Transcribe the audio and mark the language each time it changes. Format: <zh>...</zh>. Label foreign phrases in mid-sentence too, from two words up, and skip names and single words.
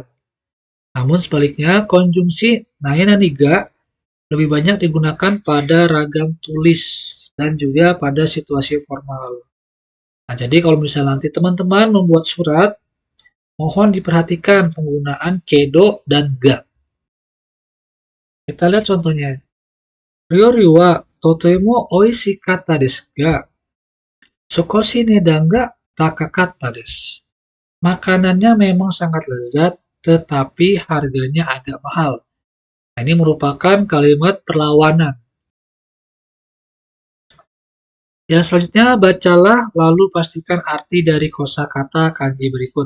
<id>Namun sebaliknya, konjungsi nani ga lebih banyak digunakan pada ragam tulis dan juga pada situasi formal. Nah, jadi kalau misalnya nanti teman-teman membuat surat, mohon diperhatikan penggunaan kedo dan ga. Kita lihat contohnya.</id> <ja>料理はとてもおいしかったですが、少し値段が高かったです.</ja> <id>Makanannya memang sangat lezat, tetapi harganya agak mahal. Nah, ini merupakan kalimat perlawanan. Yang selanjutnya, bacalah lalu pastikan arti dari kosakata kanji berikut.</id>